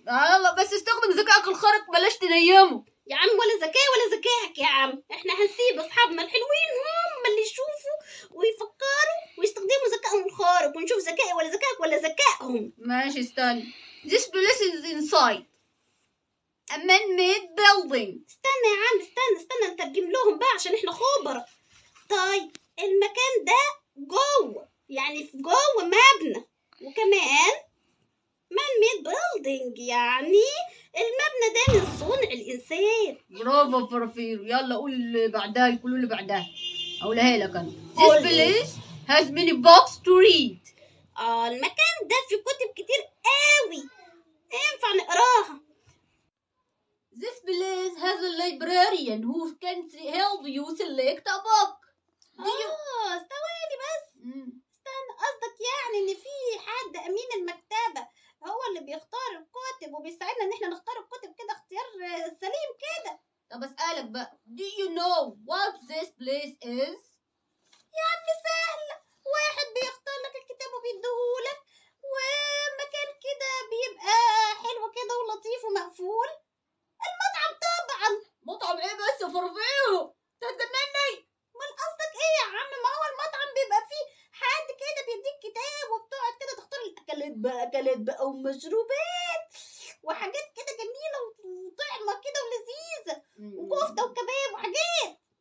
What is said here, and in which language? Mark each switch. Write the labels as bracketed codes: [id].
[ar] يلا بس استخدم ذكائك الخارق، بلاش تنيمه. يا عم ولا ذكاء ولا ذكائك يا عم. احنا هنسيب اصحابنا الحلوين هم اللي يشوفوا ويفكروا ويستخدموا ذكائهم الخارق، ونشوف ذكائي ولا ذكائك ولا ذكائهم. ماشي استنى. [en] This place is inside a man-made building. [ar] استنى يا عم، استنى نترجم لهم بقى عشان احنا خبرة. طيب المكان ده جوه، يعني في جوه مبنى، وكمان man-made building يعني المبنى ده من صنع الإنسان. برافو فرافير. يلا قول اللي بعدها، الكلو اللي بعدها اقولها لك انا. This قول لي. [en] place has many books to read. [ar] المكان ده فيه كتب كتير قوي ينفع نقراها. [en] This place has a librarian who can help you select a book. [ar] ثواني بس. استنى، قصدك يعني ان في حد امين المكتبة هو اللي بيختار الكتب وبيساعدنا ان احنا نختار الكتب كده اختيار سليم كده. طب اسألك بقى. [en] Do you know what this place is? [ar] يا عم سهلة، واحد بيختار لك الكتاب وبيديهولك، ومكان كده بيبقى حلو كده ولطيف ومقفول. المطعم طبعا. مطعم ايه بس يا فرافيرو؟ تتجنني. امال قصدك ايه يا عم؟ ما هو المطعم بيبقى فيه حد كده بيديك كتاب وبتقعد كده تختار الاكلات بقى ومشروبات وحاجات كده جميلة وطعمة كده ولذيذة وكفتة وكباب وحاجات.